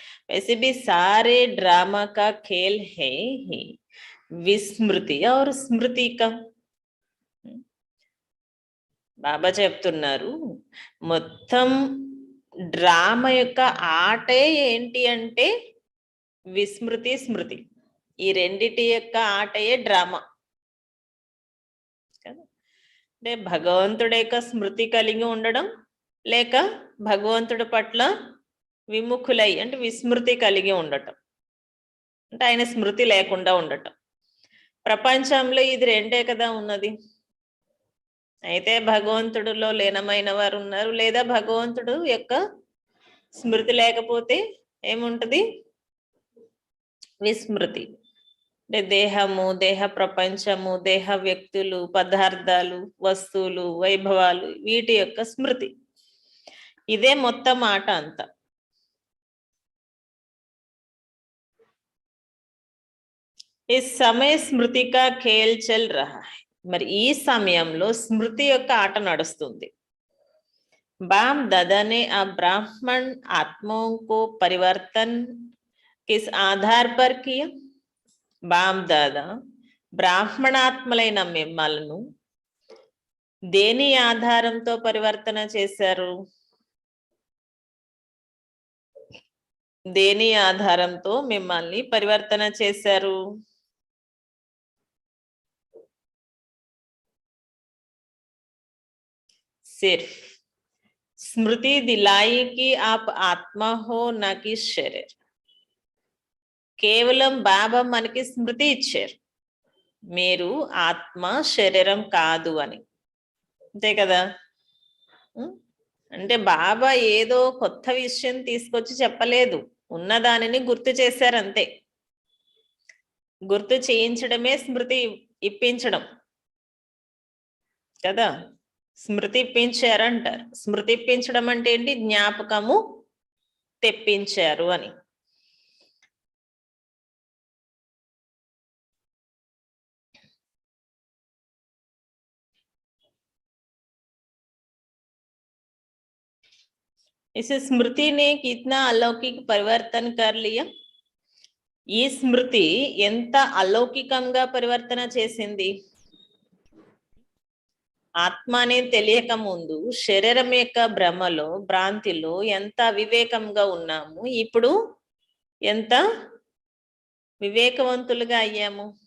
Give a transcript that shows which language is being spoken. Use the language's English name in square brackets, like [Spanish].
[Hindi] वैसे भी सारे ड्रामा का खेल है ही विस्मृति और स्मृति का. [Telugu] బాబా చెప్తున్నారు మొత్తం డ్రామా యొక్క ఆటే ఏంటి అంటే విస్మృతి స్మృతి. ఈ రెండిటి యొక్క ఆటయే డ్రామా. అంటే భగవంతుడి యొక్క స్మృతి కలిగి ఉండడం, లేక భగవంతుడి పట్ల విముఖులై అంటే విస్మృతి కలిగి ఉండటం, అంటే ఆయన స్మృతి లేకుండా ఉండటం. ప్రపంచంలో ఇది రెండే కదా ఉన్నది. అయితే భగవంతుడిలో లీనమైన వారు ఉన్నారు, లేదా భగవంతుడు యొక్క స్మృతి లేకపోతే ఏముంటది? విస్మృతి. అంటే దేహము, దేహ ప్రపంచము, దేహ వ్యక్తులు, పదార్థాలు, వస్తువులు, వైభవాలు, వీటి యొక్క స్మృతి. ఇదే మొత్తం ఆట అంతా. [Hindi] इस समय स्मृति का खेल चल रहा है. [Telugu] మరి ఈ సమయంలో స్మృతి యొక్క ఆట నడుస్తుంది. [Hindi] बाप दादा ने अब ब्राह्मण आत्माओं को परिवर्तन किस आधार पर किया? [Telugu] బాప్ దాదా బ్రాహ్మణాత్మలైన మిమ్మల్ని దేని ఆధారంతో పరివర్తన చేశారు? దేని ఆధారంతో మిమ్మల్ని పరివర్తన చేశారు? [Hindi] सिर्फ स्मृति दिलाई कि आप आत्मा हो ना कि शरीर. [Telugu] కేవలం బాబా మనకి స్మృతి ఇచ్చారు, మీరు ఆత్మ శరీరం కాదు అని. అంతే కదా? అంటే బాబా ఏదో కొత్త విషయం తీసుకొచ్చి చెప్పలేదు, ఉన్నదానిని గుర్తు చేశారు అంతే. గుర్తు చేయించడమే స్మృతి ఇప్పించడం కదా. స్మృతి ఇప్పించారంటారు. స్మృతి ఇప్పించడం అంటే ఏంటి? జ్ఞాపకము తెప్పించారు అని. [Hindi] इस स्मृति ने कितना अलौकिक परिवर्तन कर लिया. [Telugu] ఈ స్మృతి ఎంత అలౌకికంగా పరివర్తన చేసింది. ఆత్మ అనేది తెలియక ముందు శరీరం యొక్క భ్రమలో భ్రాంతిలో ఎంత వివేకంగా ఉన్నాము, ఇప్పుడు ఎంత వివేకవంతులుగా అయ్యాము.